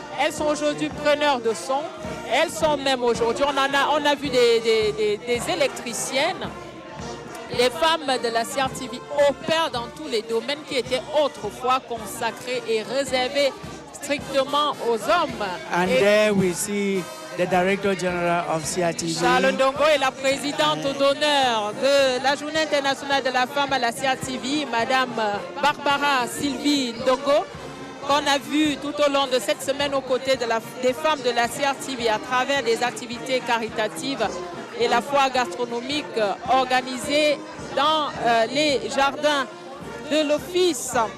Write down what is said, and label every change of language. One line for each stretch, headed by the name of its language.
French: Elles sont aujourd'hui preneurs de son. Elles sont même aujourd'hui, on a vu des électriciennes. Les femmes de la CRTV opèrent dans tous les domaines qui étaient autrefois consacrés et réservés strictement aux hommes.
English: And there we see the Director General of CRTV.
French: Charles Ndongo est la présidente d'honneur de la Journée internationale de la femme à la CRTV, Madame Barbara Sylvie Ndongo, qu'on a vu tout au long de cette semaine aux côtés des femmes de la CRTV à travers des activités caritatives et la foire gastronomique organisée dans les jardins de l'Office.